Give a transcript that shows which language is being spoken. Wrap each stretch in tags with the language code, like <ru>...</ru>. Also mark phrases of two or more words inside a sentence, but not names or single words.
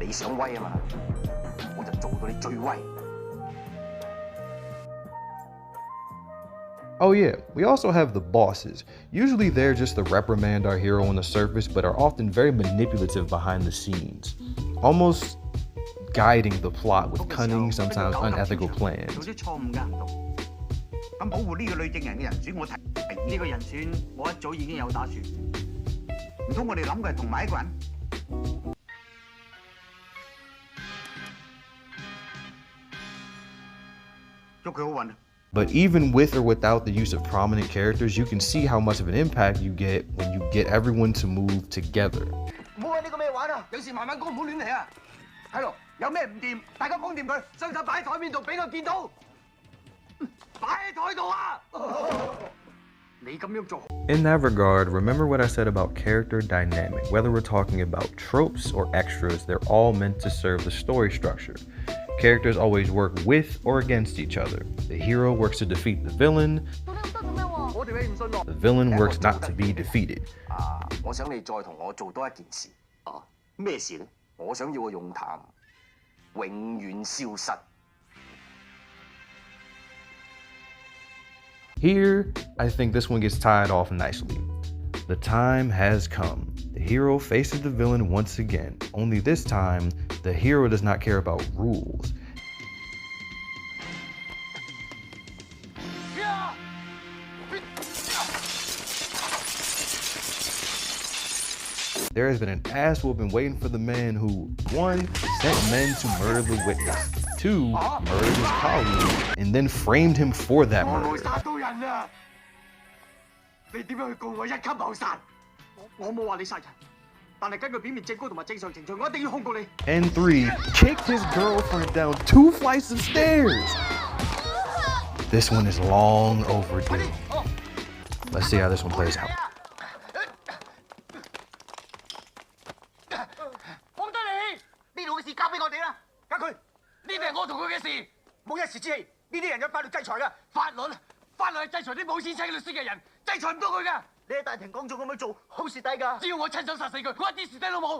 <en>Oh yeah, we also have the bosses. Usually they're just to reprimand our hero on the surface, but are often very manipulative behind the scenes, almost guiding the plot with cunning, sometimes unethical plans.</en> <yue>咁保護呢個女證人嘅人選，我提呢個人選，我一早已經有打算。唔通我哋諗嘅係同埋一個人？祝佢好運啊！</yue> <en>But even with or without the use of prominent characters, you can see how much of an impact you get when you get everyone to move together.</en> <yue>唔好揾呢個咩玩啊！有事慢慢講，唔好亂嚟啊！係咯，有咩唔掂，大家講掂佢，雙手擺喺台面度俾佢見到，擺喺台度啊！你咁樣做。</yue> <en>In that regard, remember what I said about character dynamic. Whether we're talking about tropes or extras, they're all meant to serve the story structure. Characters always work with or against each other. The hero works to defeat the villain.</en> <yue>做得咁多做咩喎？我哋你唔信我。</yue> <en>The villain works not to be defeated.</en> <yue>我想你再同我做多一件事。啊，咩事咧？我想要個用談，永遠消失。</yue> <en>Here, I think this one gets tied off nicely. The time has come. The hero faces the villain once again. Only this time, the hero does not care about rules. There has been an ass whooping waiting for the man who, 1, sent men to murder the witness, 2, murdered his colleague, and then framed him for that</en> <yue>我</yue> <en>murder.</en> <yue>殺到人啦！你點樣去告我一級謀殺？我冇話你殺人，但係根據表面證據同埋正常程序，我一定要控告你。</yue> <en>And 3, kicked his girlfriend down 2 flights of stairs. This one is long overdue. Let's see how this one plays out.</en> <yue>放低你！呢度嘅事交俾我哋啦，家駒，呢啲係我同佢嘅事，冇一時之氣。呢啲人有法律制裁㗎，法律係制裁啲冇錢請律師嘅人，制裁唔到佢㗎。你喺大庭廣眾咁樣做，好蝕底㗎。只要我親手殺死佢，我一啲蝕底都冇。</yue>